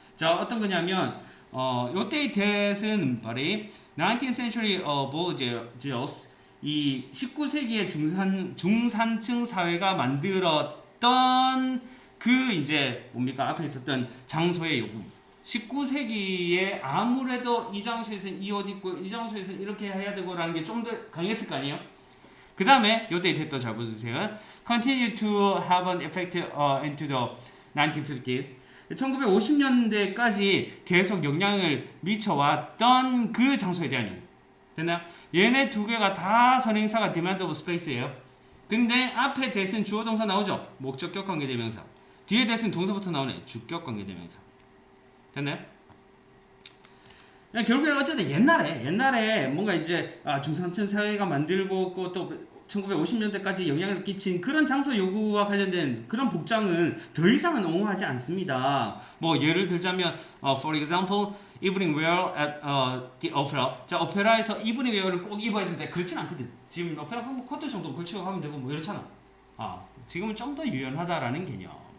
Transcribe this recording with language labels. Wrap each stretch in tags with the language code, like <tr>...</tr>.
<ko>자, 어떤 거냐면 요때의 대은 말이</ko> <en>19th century Bulgarians</en> <ko>이 19세기의 중산층 사회가 만들었던 그 이제 뭡니까 앞에 있었던 장소의 요구. 19세기에 아무래도 이 장소에서는 이 옷 입고 이 장소에서는 이렇게 해야 되고라는 게 좀 더 강했을 거 아니에요? 그 다음에 요때 됐던 잘 보세요.</ko> <en>Continue to have an effect into the 1950s.</en> <ko>1950년대까지 계속 영향을 미쳐왔던 그 장소에 대한 이유. 됐나요? 얘네 두 개가 다 선행사가</ko> <en>demand of space</en> <ko>예요. 근데 앞에 대신 주어 동사 나오죠? 목적격 관계대명사. 뒤에 대신 동사부터 나오네. 주격 관계대명사. 됐나요? 결국에 어쨌든 옛날에 뭔가 이제 중산층 사회가 만들고 또 1950년대까지 영향을 끼친 그런 장소 요구와 관련된 그런 복장은 더 이상은 옹호하지 않습니다. 뭐 예를 들자면</ko> <en>for example evening wear at the opera.</en> <ko>자, 오페라에서 evening wear를 꼭 입어야 되는데 그렇진 않거든. 지금 오페라 하면 코트 정도 걸치고 가면 되고 뭐 이렇잖아. 지금은 좀 더 유연하다라는 개념.</ko>